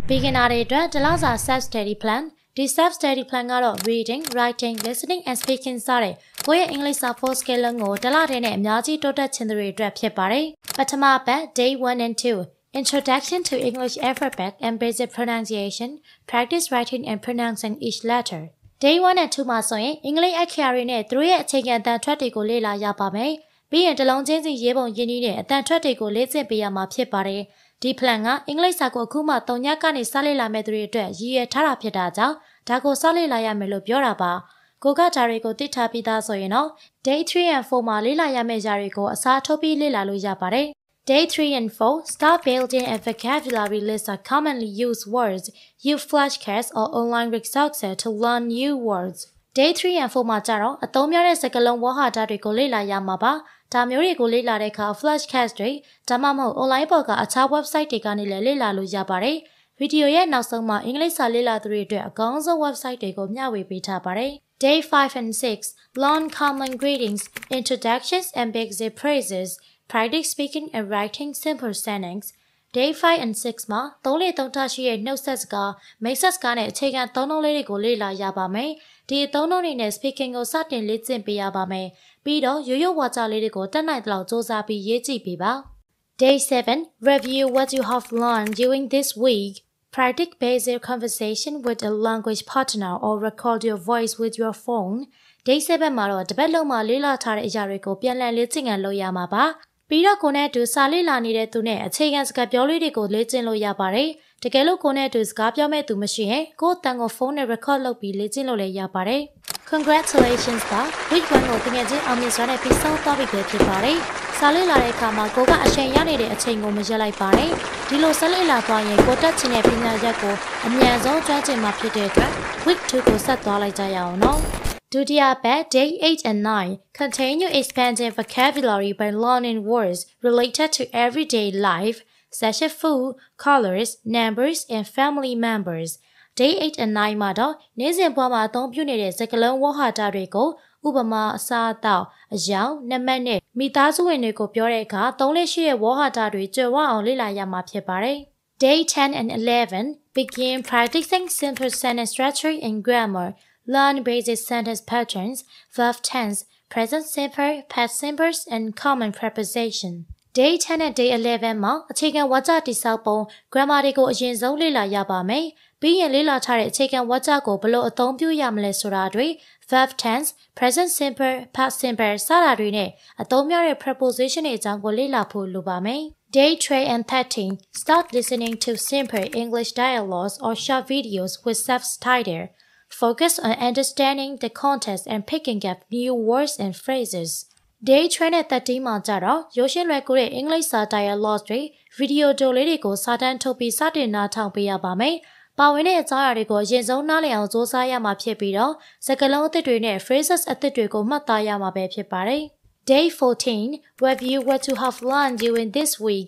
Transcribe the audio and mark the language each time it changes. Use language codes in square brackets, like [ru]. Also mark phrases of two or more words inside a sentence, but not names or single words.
[my] Beginner တွေအတွက်တလစာ [en] self-study plan [my] ဒီ [en] self-study plan [my] ကတော့ [en] reading, writing, listening and speaking [my] စတဲ့ကိုယ့်ရဲ့ English စာ 4 skill လုံးကိုတလတည်းနဲ့အများကြီးတိုးတက်ခြင်းတွေအတွက်ဖြစ်ပါတယ်။ပထမပတ် [en] Day 1 and 2 Introduction to English alphabet and basic pronunciation, practice writing and pronouncing each letter. [my] Day 1 and 2 မှာဆိုရင်အင်္ဂလိပ်အခရာတွေနဲ့သူတို့ရဲ့အခြေခံအတန်ထွက်တွေကိုလေ့လာရပါမယ်။ပြီးရင်တလုံးချင်းစီရေးပုံရင်းနှီးတဲ့အတန်ထွက်တွေကိုလေ့ကျင့်ပေးရမှာဖြစ်ပါတယ်။ဒီ plan ကအင်္ဂလိပ်စာကိုအခုမှ3ညကနေစလေ့လာမဲ့သူတွေအတွက်ရည်ရွယ်ထားတာဖြစ်တာကြောင့်ဒါကိုစလေ့လာရမယ်လို့ပြောတာပါ။ကိုကဒါတွေကိုသိထားပြီးသားဆိုရင်တော့ [en] Day 3 and 4 မှာလေ့လာရမယ့်ຢာတွေကိုအစားထိုးပြီးလေ့လာလို့ရပါတယ်။ Day 3 and 4 Start building a vocabulary list of commonly used words. Use flashcards or online resources to learn new words. [my] Day 3 and 4 မှာကြတော့အသုံးများတဲ့စကားလုံးဝေါဟာတာတွေကိုလေ့လာရမှာပါ။ဒါမျိုးတွေကိုလေ့လာတဲ့အခါ flashcards တွေဒါမှမဟုတ် online ပေါ်ကအခြား website တွေကနေလည်းလေ့လာလို့ရပါတယ်။ဗီဒီယိုရဲ့နောက်ဆုံးမှာအင်္ဂလိပ်စာလေ့လာသူတွေအတွက်အကောင်းဆုံး website တွေကိုမျှဝေပေးထားပါတယ်။ [en] Day 5 and 6 Learn common greetings, introductions and basic phrases. Practice speaking and writing simple sentences. [my] Day 5 and 6 မှာ3လေး3ထပ်ရှိတဲ့နှုတ်ဆက်စကား မိတ်ဆက်စကားနဲ့အခြေခံသုံးနှုန်းလေးတွေကိုလေ့လာရပါမယ်။ဒီသုံးနှုန်းတွေနဲ့ speaking ကိုစတင်လေ့ကျင့်ပေးရပါမယ်။ပြီးတော့ရိုးရိုးဝါကြလေးတွေကိုတက်နိုင်သလောက်စူးစမ်းပြီးရေးကြည့်ပေးပါ။ [en] Day 7 Review what you have learned during this week. Practice basic conversation with a language partner or record your voice with your phone. [my] Day 7 မှာတော့တပတ်လုံးမှာလေ့လာထားတဲ့အရာတွေကိုပြန်လည်လေ့ကျင့်လုပ်ရမှာပါ။ပြီးတော့ကိုနဲ့အတူစာလေ့လာနေတဲ့သူနဲ့အခြေခံစကားပြောလေးတွေကိုလေ့ကျင့် လို့ရပါတယ်။တကယ်လို့ကိုနဲ့အတူစကားပြောမဲ့သူမရှိရင်ကိုယ့်အတန်ကိုဖုန်းနဲ့ record လုပ်ပြီးလေ့ကျင့်လို့လည်းရပါတယ်။ Congratulations ပါ week 1ကိုတကယ်ချင်းအောင်မြင်စွာနဲ့ပြီးဆုံးသွားပြီဖြစ်ပါတယ်။စာလေ့လာတဲ့အခါမှာကိုကအချိန်ရနေတဲ့အချိန်ကိုမရက်လိုက်ပါနဲ့။ဒီလိုဆက်လေ့လာသွားရင်ကိုတက်ချင်တဲ့ပညာရပ်ကိုအမြန်ဆုံးကျွမ်းကျင်မှာဖြစ်တဲ့အတွက် week 2ကိုဆက်သွားလိုက်ကြရအောင်နော်။ Dutia Bad [en] Day 8 and 9 continue expanding vocabulary by learning words related to everyday life, such as food, colors, numbers, and family members. [my] Day 8 and 9 မှာတော့နေ့စဉ်ဘဝမှာအသုံးပြုနေတဲ့စကားလုံးဝေါဟာတာတွေကိုဥပမာအစားအသောက်အယောင်နံပါတ်နဲ့မိသားစုဝင်တွေကိုပြောတဲ့အခါသုံးလေးရှိတဲ့ဝေါဟာတာတွေကြွယ်ဝအောင်လေ့လာရမှာဖြစ်ပါတယ်။ [en] Day 10 and 11 begin practicing simple sentence structure and grammar.Learn basic sentence patterns, verb tense, present simple, past simples, and common preposition. [my] Day 10 and Day 11 မှာအခြေခံဝါကျတိဆောက်ပုံ grammar တွေကိုအရင်ဆုံးလေ့လာရပါမယ်။ပြီးရင်လေ့လာထားတဲ့အခြေခံဝါကျကိုဘယ်လိုအသုံးပြုရမလဲဆိုတာတွေ [en] verb tense, present simple, past simple [my] စတာတွေနဲ့အသုံးများတဲ့ preposition တွေအကြောင်းကိုလေ့လာဖို့လိုပါမယ်။ [en] Day 12 and 13 Start listening to simple English dialogues or short videos with subtitles.Focus on understanding the context and picking up new words and phrases. [my] Day 12 နဲ့13မှာကြတော့ရိုးရှင်းလွယ်ကူတဲ့ English စာ dialogue တွေ video တိုလေးတွေကိုစာတန်းထုတ်ပြီးစတင်နားထောင်ပေးရပါမယ်။ပါဝင်တဲ့အကြောင်းအရာတွေကိုအရင်ဆုံးနားလည်အောင်စူးစမ်းရမှာဖြစ်ပြီးတော့စကားလုံးအသစ်တွေနဲ့ phrases အသစ်တွေကိုမှတ်သားရမှာပဲဖြစ်ပါတယ်။ [en] Day 14 Review what you have learned during this week.